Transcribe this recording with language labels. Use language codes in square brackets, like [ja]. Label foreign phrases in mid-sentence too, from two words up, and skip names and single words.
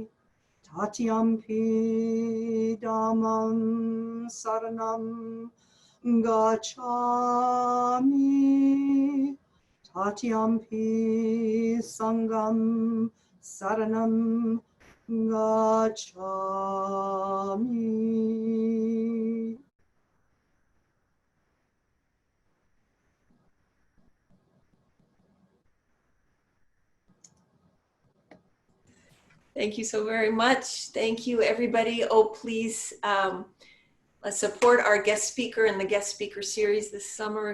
[pi] Tatiyampi Dhammam saranam gacchami. Tatiyampi Sangam saranam gacchami. [en] Thank you so very much. Thank you, everybody. Oh, please support our guest speaker in the guest speaker series this summer.